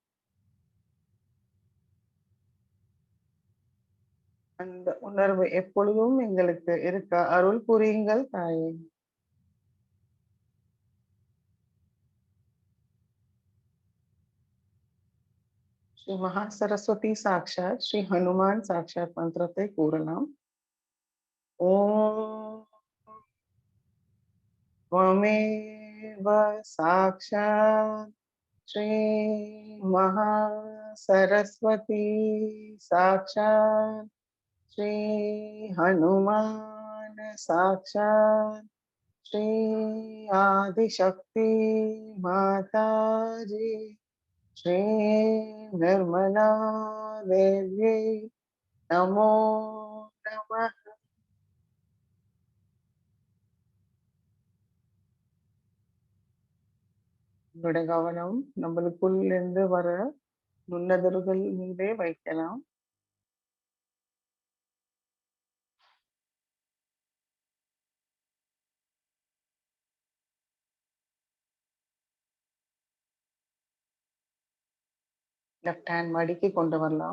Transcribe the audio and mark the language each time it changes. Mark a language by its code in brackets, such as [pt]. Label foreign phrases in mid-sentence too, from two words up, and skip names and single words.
[ta] அந்த உணர்வு எப்பொழுதும் எங்களுக்கு இருக்க அருள் புரியுங்கள் தாயே. [sa] श्री महा सरस्वती साक्षात् श्री हनुमान् साक्षात् [ta] மந்திரத்தை கூறலாம். [sa] ஓம் त्वमेव साक्षात् श्री महासरस्वती साक्षात् श्री हनुमान साक्षात् श्री आदिशक्ति माताजी श्री निर्मला देव्यै नमो नमः. [ta] உங்களுடைய கவனம் நம்மளுக்குள் இருந்து வர நுண்ணதிர்கள் மீதே வைக்கலாம். [en] left hand [ta] மடிக்கு கொண்டு வரலாம்.